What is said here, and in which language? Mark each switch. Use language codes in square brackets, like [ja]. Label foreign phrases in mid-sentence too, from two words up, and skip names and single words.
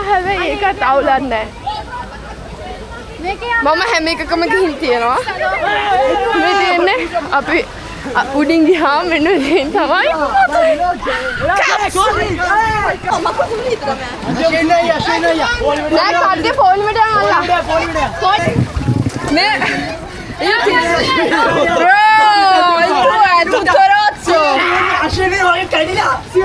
[si] හැබැයි ඒකත් අවුලක් නැහැ. මම හැම එකකම ගිහින් තියෙනවා. මේ තියෙන්නේ අපි උඩින් ගියාම මෙන්න මෙතෙන් තමයි. නෑ කඩේ පොලිමට යනවා. නේ bro, [it] il tuo è tutto rozzo. Scende ora che cadi là.